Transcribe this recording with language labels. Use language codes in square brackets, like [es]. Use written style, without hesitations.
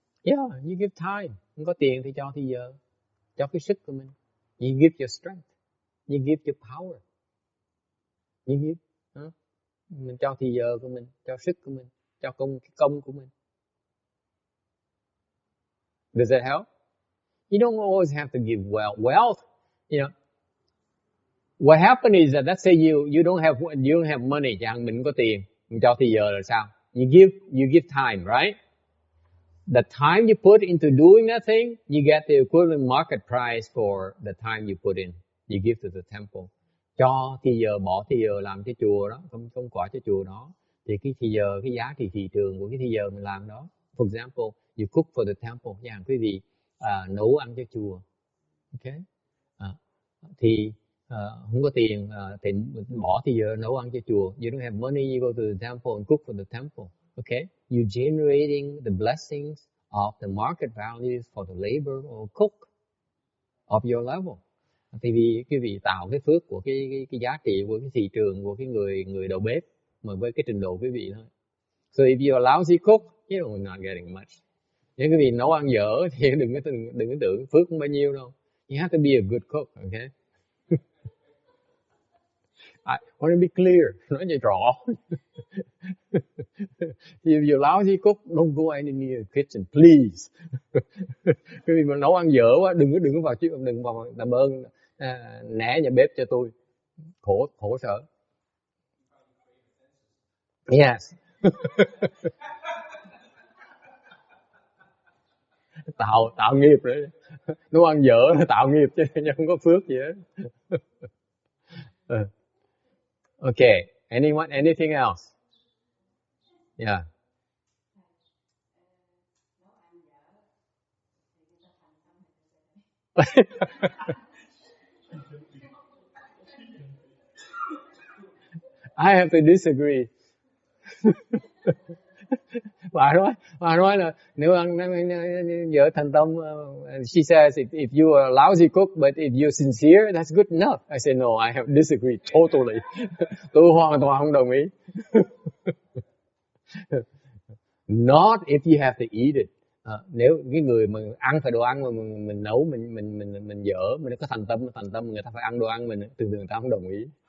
[en] Yeah, you give time. [vi] Không có tiền thì cho thì giờ. Cho cái sức của mình. [en] You give your strength. You give your power. You give. [vi] Mình cho thì giờ của mình, cho sức của mình, cho công của mình. [en] Does that help? You don't always have to give wealth. You know, what happens is that let's say you don't have money, [vi] chẳng mình có tiền, mình cho thì giờ là sao? [en] You give time, right? The time you put into doing that thing, you get the equivalent market price for the time you put in. You give to the temple. [vi] Cho thì giờ, bỏ thì giờ làm cái chùa đó, công quả cho chùa đó. Thì cái thì giờ, cái giá trị thị trường của cái thì giờ mình làm đó. [en] For example, you cook for the temple. [vi] Chẳng quý vị nấu ăn cho chùa. Okay. Thì không có tiền thì bỏ thì giờ nấu ăn cho chùa. [en] You don't have money, you go to the temple and cook for the temple. Okay. You're generating the blessings of the market values for the labor or cook of your level. [vi] Thì vì quý vị tạo cái phước của cái giá trị của cái thị trường của cái người đầu bếp mà với cái trình độ quý vị thôi. [en] So if you're a lousy cook, you're not getting much. [vi] Nếu quý vị nấu ăn dở thì đừng có tưởng phước không bao nhiêu đâu. [en] You have to be a good cook, okay? I want to be clear, [vi] nói cho rõ. [en] If you're lousy cook, don't go any near the kitchen, please. [vi] Quý vị mà nấu ăn dở quá, đừng có vào đừng vào làm ơn né nhà bếp cho tôi. Khổ sở. [en] Yes. [vi] tạo nghiệp đấy. Nấu ăn dở tạo nghiệp chứ không có phước gì hết. [en] Okay. Anything else? Yeah. I have to disagree. [vi] Bà nói là nếu ăn vợ thành tâm, [en] she says if you are a lousy cook but if you're sincere, that's good enough. I say no, I have disagreed totally. [vi] Tôi hoàn toàn không đồng ý. [en] Not if you have to eat it. [vi] Nếu cái người mà ăn phải đồ ăn mà mình nấu mình dở, mình có thành tâm người ta phải ăn đồ ăn mình, thường người ta không đồng ý.